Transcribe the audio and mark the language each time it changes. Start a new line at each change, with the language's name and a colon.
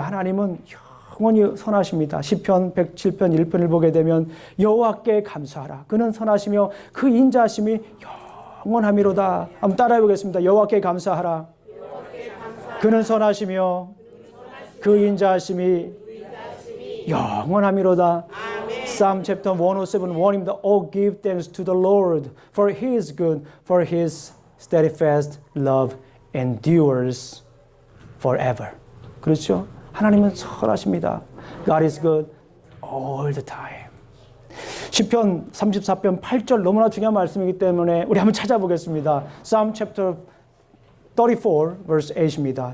Korean: 하나님은 영원히 선하십니다. 시편 107편 1편을 보게 되면 여호와께 감사하라. 그는 선하시며 그 인자하심이 영원하미로다. 한번 따라해 보겠습니다. 여호와께 감사하라. 그는 선하시며 그 인자하심이 영원하미로다.
English: Psalm chapter 107:1입니다. Oh, give thanks to the Lord, for He is good, for His steadfast love endures forever.
Korean: 그렇죠? 하나님은 선하십니다.
English: God is good all the time.
Korean: 시편 34편 8절 너무나 중요한 말씀이기 때문에 우리 한번 찾아보겠습니다.
English: Psalm chapter 34 verse 8입니다.